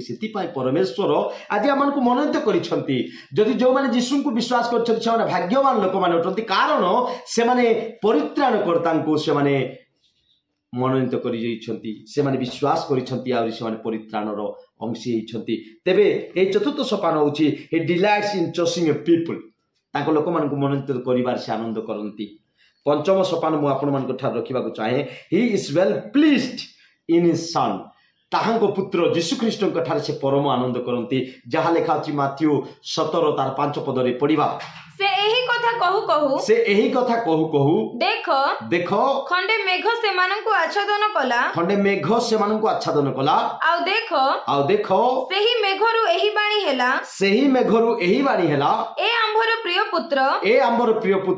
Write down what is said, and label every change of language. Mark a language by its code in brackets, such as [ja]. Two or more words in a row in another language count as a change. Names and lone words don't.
[or] ସେଥିପାଇଁ ପରମେଶ୍ୱର ଆଜି ଆମମାନଙ୍କୁ ମନୋନୀତ କରିଛନ୍ତି। ଯଦି ଯେଉଁମାନେ ଯୀଶୁଙ୍କୁ ବିଶ୍ୱାସ କରିଛନ୍ତି ସେମାନେ ଭାଗ୍ୟବାନ ଲୋକମାନେ ଅଟନ୍ତି, କାରଣ ସେମାନେ ପରିତ୍ରାଣକର୍ତ୍ତାଙ୍କୁ ସେମାନେ ମନୋନୀତ କରିଯାଇଛନ୍ତି, ସେମାନେ ବିଶ୍ୱାସ କରିଛନ୍ତି, ଆହୁରି ସେମାନେ ପରିତ୍ରାଣର ଅଂଶୀ ହେଇଛନ୍ତି। ତେବେ ଏହି ଚତୁର୍ଥ ସୋପାନ ହେଉଛି [en] He delights in choosing a people। [or] ତାଙ୍କ ଲୋକମାନଙ୍କୁ ମନୋନୀତ କରିବାରେ ସେ ଆନନ୍ଦ କରନ୍ତି। ପଞ୍ଚମ ସୋପାନ ମୁଁ ଆପଣମାନଙ୍କ ଠାରୁ ରଖିବାକୁ ଚାହେଁ, [en] He is well pleased in His Son। [or] ତାହାଙ୍କ ପୁତ୍ର ଯୀଶୁଖ୍ରୀଷ୍ଟଙ୍କ ଠାରେ ସେ ପରମ ଆନନ୍ଦ କରନ୍ତି, ଯାହା ଲେଖା ଅଛି ମାଥ୍ୟୁ 17:5 ପଢିବା। ସେ ଏହି କଥା କହୁ କହୁ ଦେଖ ଖଣ୍ଡେ ମେଘ ସେମାନଙ୍କୁ ଆଚ୍ଛାଦନ କଲା, ଆଉ ଦେଖ ସେହି ମେଘରୁ ଏହି ବାଣୀ ହେଲା, ଏ ଆମ୍ଭର ପ୍ରିୟ ପୁତ୍ର,